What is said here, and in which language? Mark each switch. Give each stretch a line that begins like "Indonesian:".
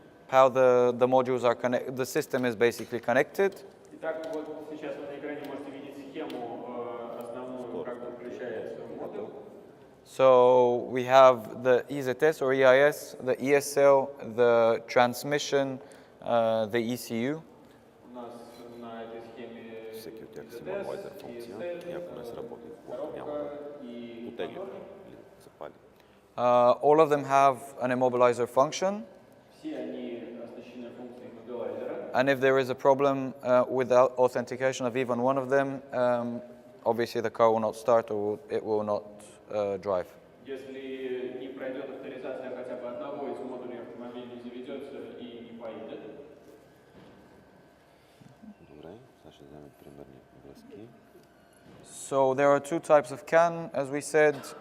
English: How the modules are connected, the system is basically connected.
Russian: Итак, вот сейчас вы на экране можете видеть схему основную, как подключается модуль.
English: So we have the EZS or EIS, the ESL, the transmission, the ECU.
Russian: У нас на этой схеме
Bulgarian: Всеки от тях си има лайдер функция и ако не сработи, няма да потегли или запали.
English: All of them have an immobilizer function.
Russian: Все они оснащены функцией иммобилайзера.
English: And if there is a problem with the authentication of even one of them, obviously the car will not start or it will not drive.
Russian: Если не пройдет авторизация хотя бы одного из модулей, автомобиль не заведется и не поедет.
Bulgarian: Добре, сега ще вземем примерни връзки.
English: So there are two types of CAN, as we said.